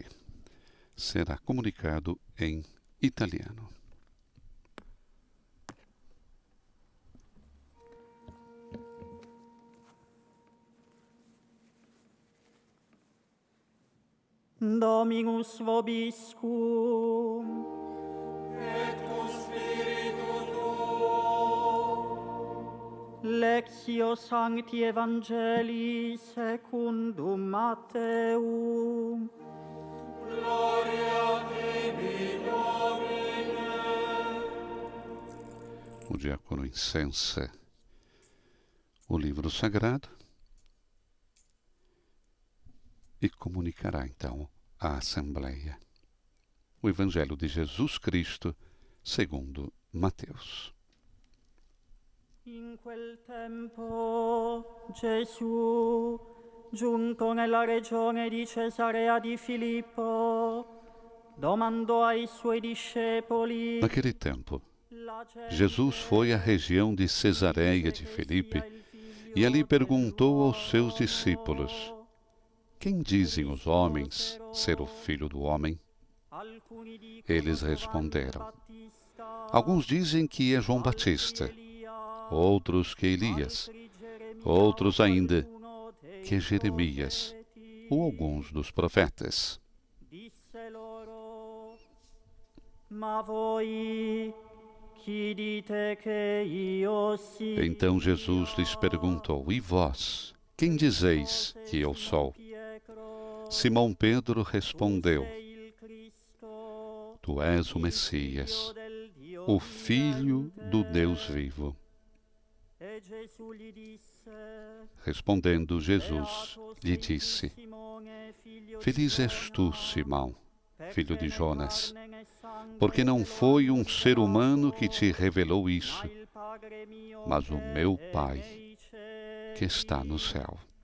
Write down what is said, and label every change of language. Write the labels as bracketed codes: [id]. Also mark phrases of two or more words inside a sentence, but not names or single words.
[pt] Será comunicado em italiano. [la] Dominus vobiscum. Et cum spiritu tuo. Lectio Sancti Evangelii secundum Matteum. Gloria tibi, Domine. [pt] O diácono incensa o livro sagrado e comunicará então à Assembleia o Evangelho de Jesus Cristo segundo Mateus. [it] In quel tempo Gesù, giunto nella regione di Cesarea di Filippo, domandò ai suoi discepoli. [pt] Naquele tempo, Jesus foi à região de Cesareia de Filipe e ali perguntou aos seus discípulos: quem dizem os homens ser o Filho do Homem? Eles responderam: alguns dizem que é João Batista, outros que Elias, outros ainda que é Jeremias ou alguns dos profetas. [it] Disse loro: ma voi chi dite che io sia? [pt] Então Jesus lhes perguntou: e vós, quem dizeis que eu sou? Simão Pedro respondeu: tu és o Messias, o Filho do Deus vivo. Respondendo Jesus, lhe disse: feliz és tu, Simão, filho de Jonas, porque não foi um ser humano que te revelou isso, mas o meu Pai que está no céu.